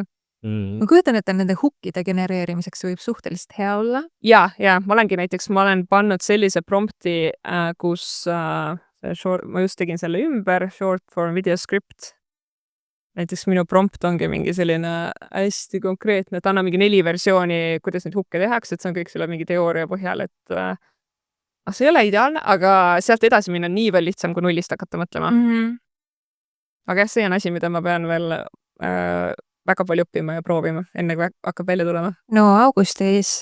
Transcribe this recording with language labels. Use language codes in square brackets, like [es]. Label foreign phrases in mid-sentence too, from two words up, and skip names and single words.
[et] Ma kujutan, et nende hookide genereerimiseks võib suhteliselt hea olla. Ja, ma olen pannud sellise prompti, kus ma just tegin selle ümber, [en] short form video script. [et] Näiteks minu prompt ongi mingi selline hästi konkreetne, et anna mingi 4 versiooni, kuidas neid hooke tehakse, et see on kõik selle mingi teooria põhjal, et see ei ole ideaalne, aga sealt edasi minna nii veel lihtsam kui nullist hakata mõtlema. Aga jah, see on asi, mida ma pean veel väga palju õppima ja proovima, enne kui hakkab välja tulema.